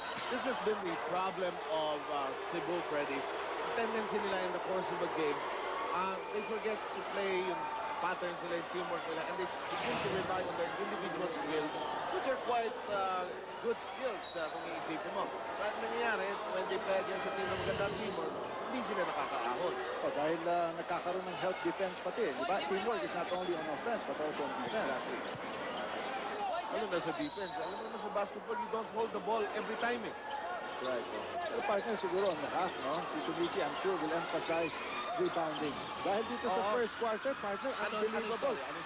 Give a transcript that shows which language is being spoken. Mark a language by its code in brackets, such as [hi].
[en] This has been the problem of Cebu, Freddy. The tendency nila in the course of a game, they forget to play [tl] yung patterns nila, yung teamwork nila, [en] and they begin to rely on their individual skills, which are quite good skills [tl] kung iisipin mo. [en] So, [tl] ang nangyayari, [en] when they play against a team [tl] ng magandang [en] teamwork, [tl] hindi sila nakakaahon. Dahil nagkakaroon ng help defense pati. Diba? [en] Teamwork is not only on offense, but also on defense. Exactly. [tl] Alam na sa [en] defense, [tl] alam mo sa [en] basketball, you don't hold the ball every time eh. That's right. [tl] Pero partner siguro [en] on the half, no? Si Tumichi, I'm sure, will emphasize rebounding. [tl] Dahil dito sa [en] first quarter, partner, unbelievable.